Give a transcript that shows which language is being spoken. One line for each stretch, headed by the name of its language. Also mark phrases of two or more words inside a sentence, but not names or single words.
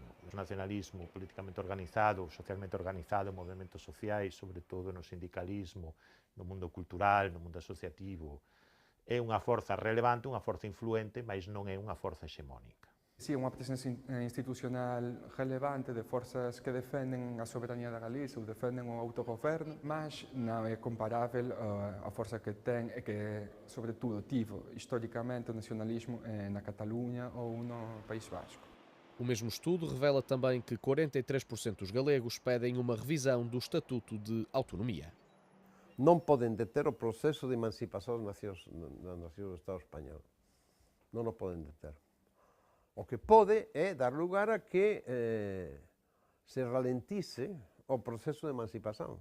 Galician: O nacionalismo políticamente organizado, socialmente organizado, movimentos sociais, sobre todo no sindicalismo, no mundo cultural, no mundo asociativo, é unha forza relevante, unha forza influente, mas non é unha forza hexemónica. Si, unha presenza institucional relevante de forzas que defenden a soberanía da Galiza ou defenden o autogoverno, mas non é comparável a forza que ten e que, sobre todo, tivo historicamente o nacionalismo na Cataluña ou no País Vasco.
Portuguese: O mesmo estudo revela também que 43% dos galegos pedem uma revisão do Estatuto de Autonomia.
Galician: Non poden deter o proceso de emancipación da nación do Estado español. Non o poden deter. O que pode é dar lugar a que se ralentice o proceso de emancipación.